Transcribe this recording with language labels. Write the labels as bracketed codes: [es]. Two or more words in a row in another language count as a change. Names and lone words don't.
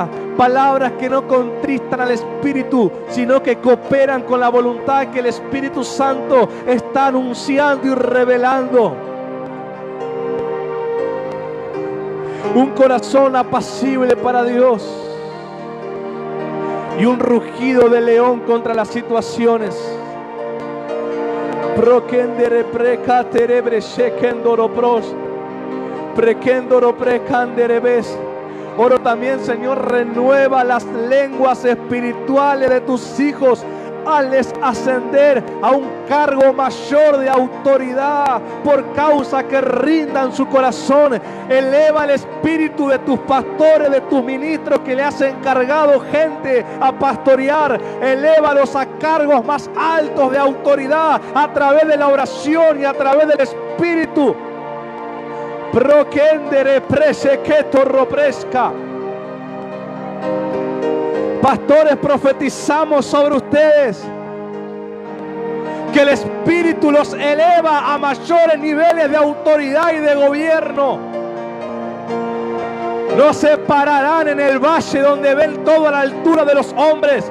[es] Palabras que no contristan al Espíritu, sino que cooperan con la voluntad que el Espíritu Santo está anunciando y revelando. Un corazón apacible para Dios y un rugido de león contra las situaciones. Prokendere prekaterebre shekendoro pros. Prekendoro prekanderebes. Oro también, Señor, renueva las lenguas espirituales de tus hijos. Hazles ascender a un cargo mayor de autoridad por causa que rindan su corazón. Eleva el espíritu de tus pastores, de tus ministros que le has encargado gente a pastorear. Elévalos a cargos más altos de autoridad a través de la oración y a través del Espíritu. Prokendere preseketo ropresca. Pastores, profetizamos sobre ustedes que el Espíritu los eleva a mayores niveles de autoridad y de gobierno. No se pararán en el valle donde ven todo a la altura de los hombres.